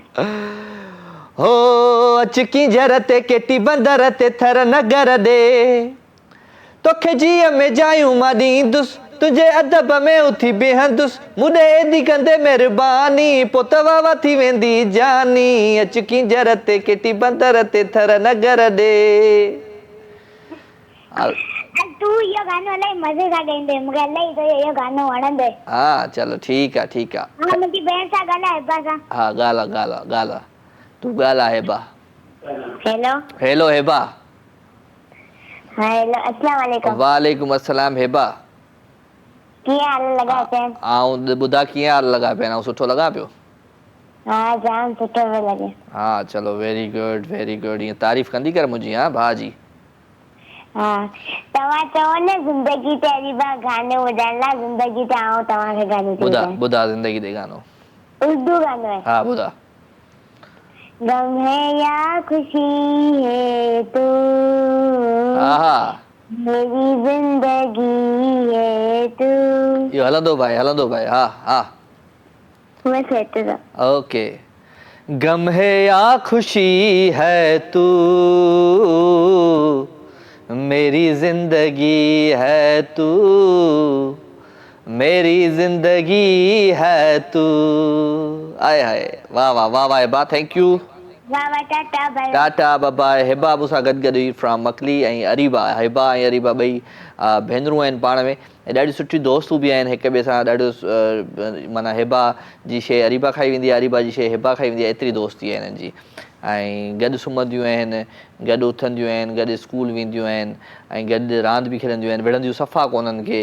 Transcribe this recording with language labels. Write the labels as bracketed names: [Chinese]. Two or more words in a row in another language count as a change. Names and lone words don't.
[Sindhi] हो अच किंजर ते केटी बंदर ते थर नगर दे, तोखे जीअ में जायूं मां ॾींदुसि, तुंहिंजे अदब में उथी बीहंदुसि। मूंॾे एॾी कंदे महिरबानी, पोइ त वाह वाह थी वेंदी जानी। अच किंजर ते केटी बंदर ते थर नगर दे। तू इहो गानो इलाही मज़े सां गाईंदे, मूंखे इलाही तो इहो गानो वणंदे। हा चलो ठीकु आहे ठीकु आहे। हा मुंहिंजी भेण सां ॻाल्हाए हिबा सां। हा ॻाल्हा ॻाल्हा ॻाल्हा तूं ॻाल्हा हिबा। हेलो हेलो हिबा। [Arabic] هيلو السلام عليكم. وعليكم السلام هبة. [Sindhi] कीअं हाल लॻा पिया? ऐं ॿुधा कीअं हाल लॻा पिया? ऐं सुठो लॻा पियो? हा जाम सुठो पियो लॻे। हा चलो [English] very good very good. [Sindhi] ईअं तारीफ़ कंदी कर मुंहिंजी हा भाउ जी। हा तव्हां चओ न ज़िंदगी ते अरीबा गानो ॿुधाइण लाइ, ज़िंदगी ते आऊं तव्हांखे गानो थी ॿुधा ॿुधायां। ॿुधा ज़िंदगी ते गानो। उर्दू गानो है। हा ॿुधा। [Urdu] غم ہے یا خوشی ہے تو, [Sindhi] हा हा [Urdu] میری زندگی ہے تو. [Sindhi] इहो हलंदो भाई हा हा बस एतिरो। ओके। [Urdu] غم ہے یا خوشی ہے تو، میری زندگی ہے تو، میری زندگی ہے تو. [Sindhi] आए हाय वाह वाह वाह वाह हिबा [English] thank you. [Sindhi] वाह वाह [English] ta-ta bye. ta-ta bye. [Sindhi] हिबा मूंसां गॾु गॾु हुई फ्रॉम मकली ऐं अरीबा। हिबा ऐं अरीबा ॿई भेनरूं आहिनि पाण में ऐं ॾाढी सुठी दोस्तूं बि आहिनि हिक ॿिए सां। ॾाढो माना हिबा जी शइ अरीबा खाई वेंदी आहे, अरीबा जी शइ हिबा खाई वेंदी आहे, एतिरी दोस्ती आहे हिननि जी। ऐं गॾु सुम्हंदियूं आहिनि, गॾु उथंदियूं आहिनि, गॾु स्कूल वेंदियूं आहिनि ऐं गॾु रांदि बि खेॾंदियूं आहिनि, विढ़ंदियूं सफ़ा कोन्हनि खे।